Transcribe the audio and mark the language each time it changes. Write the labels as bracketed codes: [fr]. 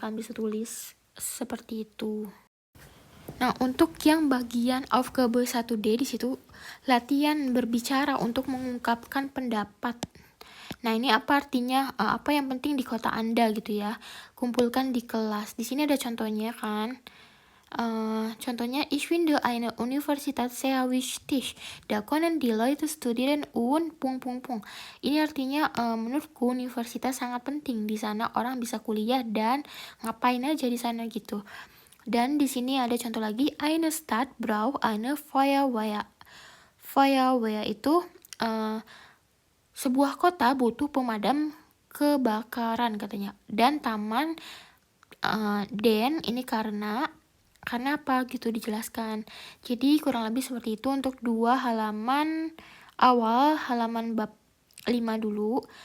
[id] Kalian bisa tulis seperti itu. Nah, untuk yang bagian Aufgabe 1D di situ latihan berbicara untuk mengungkapkan pendapat. Nah, ini apa artinya? Apa yang penting di kota Anda gitu ya? Kumpulkan di kelas. Di sini ada contohnya kan? [de] Contohnya, ich finde eine Universität sehr wichtig. Da können die Leute studieren und ... [id] Ini artinya menurutku universitas sangat penting. Di sana orang bisa kuliah dan ngapain aja di sana gitu. Dan di sini ada contoh lagi, eine Stadt braucht eine Feuerwehr. Feuerwehr itu sebuah kota butuh pemadam kebakaran katanya. Dan taman den ini karena apa gitu dijelaskan. Jadi kurang lebih seperti itu untuk 2 halaman awal, halaman bab 5 dulu.